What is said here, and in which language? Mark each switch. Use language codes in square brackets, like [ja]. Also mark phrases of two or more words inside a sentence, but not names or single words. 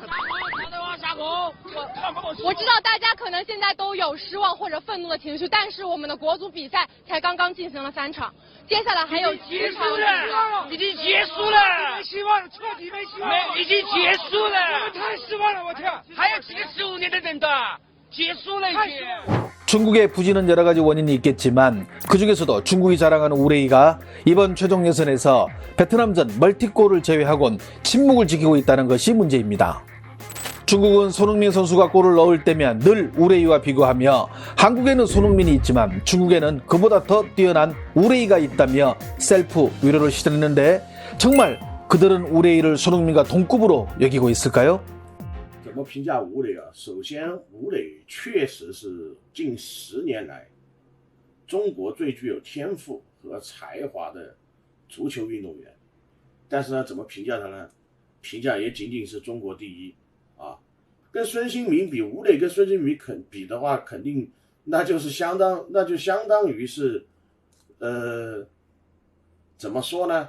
[zh] 我知道大家可能现在都有失望或者愤怒的情绪，但是我们的国足比赛才刚刚进行了3场，接下来还有7场。已经结束了，没希望了，彻底没希望了，已经结束了，太失望了，我天！还有几个15年的等的，结束了已经。 [ko] 중국의 부진은 여러 가지 원인이 있겠지만 그 중에서도 중국이 자랑하는 우레이가 이번 최종 예선에서 베트남전 멀티골을 제외하곤 침묵을 지키고 있다는 것이 문제입니다. 중국은 손흥민 선수가 골을 넣을 때면 늘 우레이와 비교하며 한국에는 손흥민이 있지만 중국에는 그보다 더 뛰어난 우레이가 있다며 셀프 위로를 시도했는데 정말 그들은 우레이를 손흥민과 동급으로 여기고 있을까요? [zh] 怎么评价吴磊啊？首先，吴磊确实是近10年来中国最具有天赋和才华的足球运动员。但是呢，怎么评价他呢？评价也仅仅是中国第一啊。跟孙兴民比，吴磊跟孙兴民比的话，肯定那就相当于是，怎么说呢？